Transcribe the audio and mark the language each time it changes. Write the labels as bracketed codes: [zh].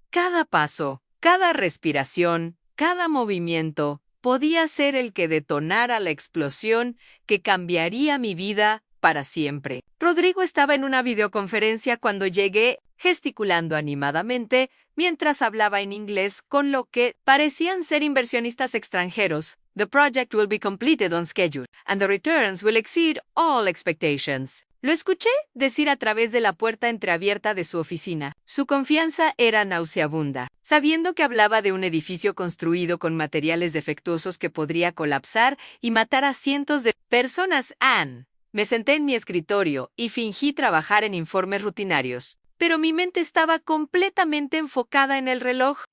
[es] Cada paso, cada respiración, cada movimiento podía ser el que detonara la explosión que cambiaría mi vida para siempre. Rodrigo estaba en una videoconferencia cuando llegué, gesticulando animadamente mientras hablaba en inglés con lo que parecían ser inversionistas extranjeros. [en] The project will be completed on schedule, and the returns will exceed all expectations. [es] Lo escuché decir a través de la puerta entreabierta de su oficina. Su confianza era nauseabunda, sabiendo que hablaba de un edificio construido con materiales defectuosos que podría colapsar y matar a cientos de personas. Me senté en mi escritorio y fingí trabajar en informes rutinarios, pero mi mente estaba completamente enfocada en el reloj.